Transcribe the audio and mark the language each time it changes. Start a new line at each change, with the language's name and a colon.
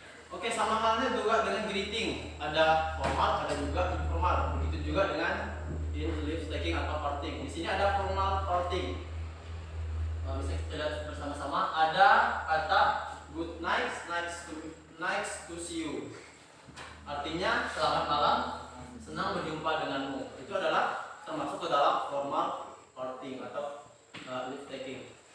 Indonesian: Oke, sama halnya juga dengan greeting, ada formal, ada juga informal. Begitu juga dengan in leave taking atau parting. Di sini ada formal parting. Bisa kita lihat bersama-sama. Ada kata
English: good night, nice to see you.
Indonesian: Artinya selamat malam, senang berjumpa denganmu. Itu adalah termasuk ke dalam formal parting atau leave taking.